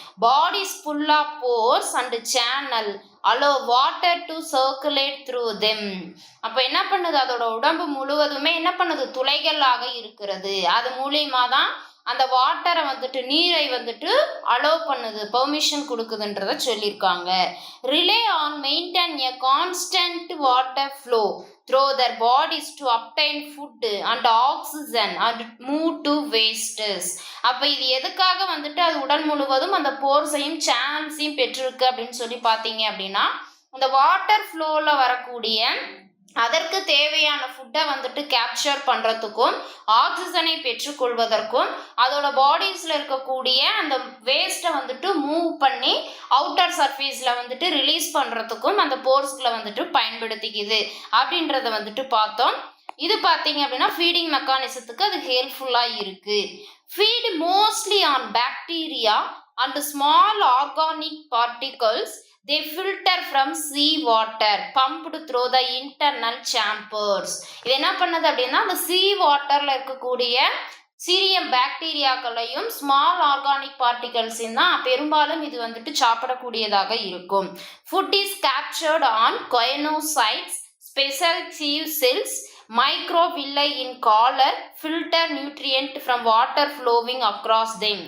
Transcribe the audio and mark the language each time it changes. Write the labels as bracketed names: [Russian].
[English] Bodies full of pores and channel allow water to circulate through them. [Tamil] அப்போ என்ன பண்ணுது, அதோட உடம்பு முழுவதுமே என்ன பண்ணுது, துளைகளாக இருக்கிறது. அது மூலியமா தான் அந்த வாட்டரை வந்துட்டு, நீரை வந்துட்டு அலோவ் பண்ணுது, பெர்மிஷன் கொடுக்குதுன்றத சொல்லியிருக்காங்க. [English] Rely on maintain a constant water flow through their bodies to obtain food and oxygen and move to wastes. [Tamil] அப்போ இது எதுக்காக வந்துட்டு அது உடல் முழுவதும் அந்த போர்ஸையும் சேனல்ஸையும் பெற்றிருக்கு அப்படின்னு சொல்லி பார்த்தீங்க அப்படின்னா, அந்த வாட்டர் ஃப்ளோவில் வரக்கூடிய அதற்கு தேவையான ஃபுட்டை வந்துட்டு கேப்சர் பண்ணுறதுக்கும் ஆக்சிஜனை பெற்றுக்கொள்வதற்கும் அதோட பாடிஸில் இருக்கக்கூடிய அந்த வேஸ்ட்டை வந்துட்டு மூவ் பண்ணி அவுட்டர் சர்ஃபேஸில் வந்துட்டு ரிலீஸ் பண்ணுறதுக்கும் அந்த போர்ஸ்களை வந்துட்டு பயன்படுத்திக்குது அப்படின்றத வந்துட்டு பார்த்தோம். இது பார்த்தீங்க அப்படின்னா ஃபீடிங் மெக்கானிசத்துக்கு அது ஹெல்ப்ஃபுல்லாக இருக்குது. [English] Feed mostly on bacteria and small organic particles. They filter from sea water pumped through the internal chambers. [Tamil] இது என்ன பண்ணுது அப்படின்னா, அந்த சீ வாட்டர்ல இருக்கக்கூடிய சிறிய பாக்டீரியாக்களையும் ஸ்மால் ஆர்கானிக் பார்ட்டிகல்ஸையும் தான் பெரும்பாலும் இது வந்துட்டு சாப்பிடக்கூடியதாக இருக்கும். [English] Food is captured on choanocytes, special sieve cells, microvilli in collar, filter nutrient from water flowing across them.